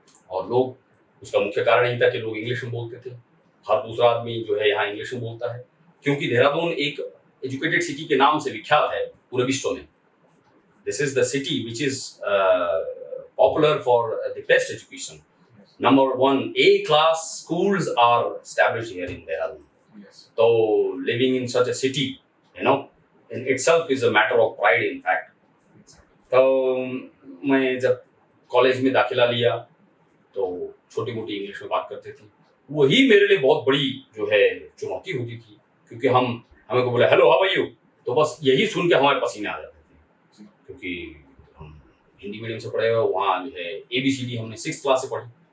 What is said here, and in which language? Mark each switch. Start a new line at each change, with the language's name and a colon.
Hindi: और लोग, उसका मुख्य कारण यही था कि लोग इंग्लिश में बोलते थे। हर दूसरा आदमी जो है यहाँ इंग्लिश में बोलता है, क्योंकि देहरादून एक एजुकेटेड सिटी के नाम से विख्यात है पूरे विश्व में।
English: This is the city which is popular for the best education. Number 1 A class schools are established here in Dehradun. So living in such a city, in itself is a matter of pride in fact.
Hindi: तो मैं जब college में दाखिला लिया तो छोटी मोटी English में बात करते थे। वही मेरे लिए बहुत बड़ी जो है चुनौती होती थी, क्योंकि हमें को बोला
English: hello how are you,
Hindi: तो बस यही सुन के हमारे पसीने आ जाते थे। क्योंकि हम हिंदी मीडियम से पढ़े हुए, वहाँ जो है ABCD हमने 6th क्लास से पढ़ी।